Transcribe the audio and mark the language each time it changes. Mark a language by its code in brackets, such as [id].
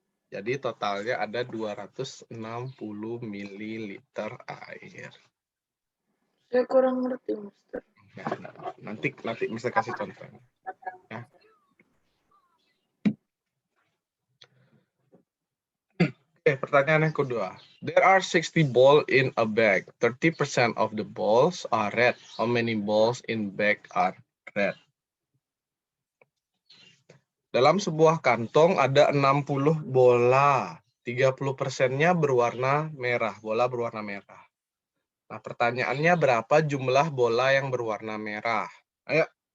[id] Jadi totalnya ada 260 ml air. Saya kurang ngerti, Mister. Nanti bisa kasih contoh. Ya. Oke, pertanyaan yang kedua. [en] There are 60 balls in a bag. 30% of the balls are red. How many balls in bag are red? [id] Dalam sebuah kantong ada 60 bola. 30%-nya berwarna merah. Bola berwarna merah. Nah, pertanyaannya berapa jumlah bola yang berwarna merah? Ayo.